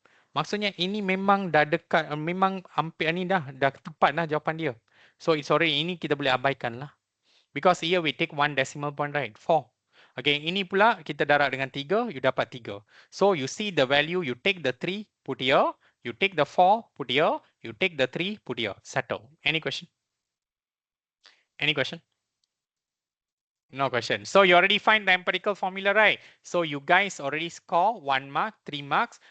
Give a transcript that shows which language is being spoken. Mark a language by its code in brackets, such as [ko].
[ms] Maksudnya ini memang dah dekat, memang hampir ni dah tepat dah jawapan dia. [en] So it's already, [ms] ini kita boleh abaikan lah. [en] Because here we take 1 decimal point, right? 4. [ms] Okay, ini pula kita darab dengan 3, you dapat 3. [en] So you see the value, you take the 3, put here. You take the 4, put here. You take the 3, put here. Settle. Any question? Any question? No question. So you already find the empirical formula, right? So you guys already score 1 mark, 3 marks.